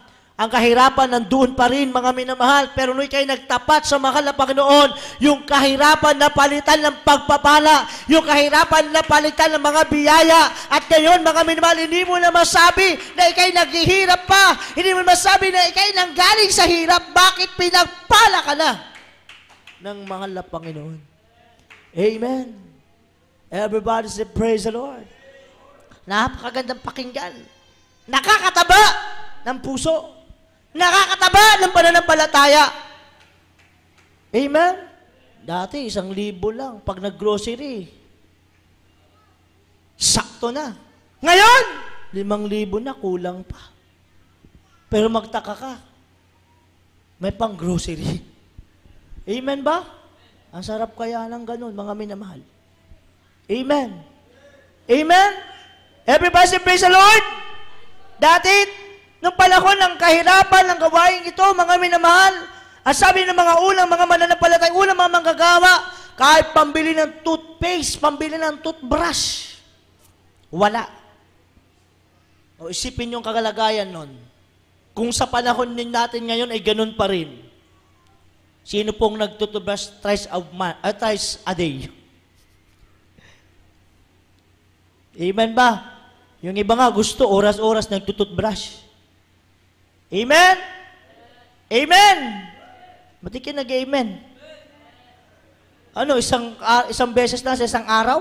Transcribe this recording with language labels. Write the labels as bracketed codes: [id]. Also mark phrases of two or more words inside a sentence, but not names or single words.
[tl] Ang kahirapan nandoon pa rin, mga minamahal, pero nung ikaw'y nagtapat sa mahal na Panginoon, yung kahirapan na palitan ng pagpapala, yung kahirapan na palitan ng mga biyaya, at ngayon, mga minamahal, hindi mo na masabi na ikaw'y naghihirap pa, hindi mo masabi na ikaw'y nanggaling sa hirap, bakit pinagpala ka na ng mahal na Panginoon? Amen. [en] Everybody say, praise the Lord. [tl] Napakagandang pakinggan. Nakakataba ng puso. Nakakataba ng pananampalataya. Amen? Dati, 1,000 lang pag nag-grocery. Sakto na. Ngayon, 5,000 na, kulang pa. Pero magtaka ka, may pang-grocery. Amen ba? Ang sarap kaya ng ganun, mga minamahal. Amen. Amen? [en] Everybody say, praise the Lord. [tl] Dati, nung panahon ng kahirapan ng gawain ito, mga minamahal, ang sabi ng mga unang mga mananampalatay, unang mga manggagawa, kahit pambili ng toothpaste, pambili ng toothbrush, wala. O isipin yung kagalagayan nun. Kung sa panahon din natin ngayon ay ganun pa rin. Sino pong nagtutubrush [en] thrice a day? [tl] Amen ba? Yung iba nga gusto, oras-oras nagtututbrush. Amen? Amen? Ba't ka nag-amen? Ano, isang beses na sa isang araw?